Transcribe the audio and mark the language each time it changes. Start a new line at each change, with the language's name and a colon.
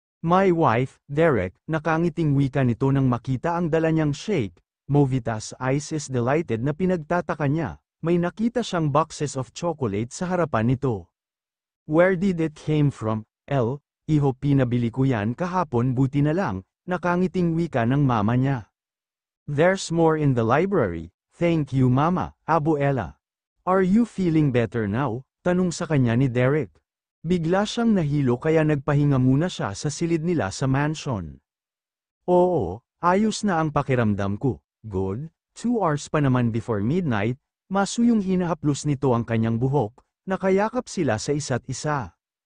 English: My wife,
Filipino: Derek, nakangiting wika nito nang makita ang dala niyang shake.
English: Movita's eyes is delighted
Filipino: na pinagtataka niya. May nakita siyang
English: boxes of chocolate
Filipino: sa harapan nito.
English: Where did it came from?
Filipino: Iho pinabili ko yan kahapon buti na lang, nakangiting wika ng mama niya.
English: There's more in the library, thank you mama, abuela. Are you feeling better now?
Filipino: Tanong sa kanya ni Derek. Bigla siyang nahilo kaya nagpahinga muna siya sa silid nila sa mansion. Oo, ayos na ang pakiramdam ko, good, 2 hours pa naman
English: before midnight.
Filipino: Masuyong hinahaplos nito ang kanyang buhok, nakayakap sila sa isa't isa.